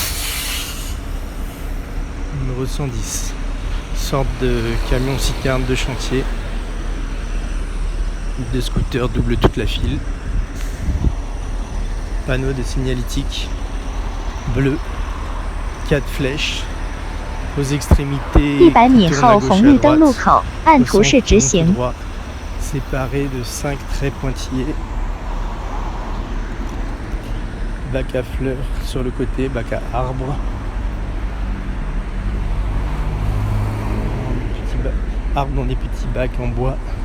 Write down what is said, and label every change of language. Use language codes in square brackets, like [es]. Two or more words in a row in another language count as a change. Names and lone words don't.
[fr] Numéro 110, sorte de camion citerne de chantier. De scooters double toute la file. Panneau de signalétique bleu, 4 flèches. Aux extrémités [zh] 100 米后红绿灯路口，按图示直行。 [fr] séparé de 5 traits pointillés. Bac à fleurs sur le côté, bac à arbres. Arbres dans des petits bacs en bois.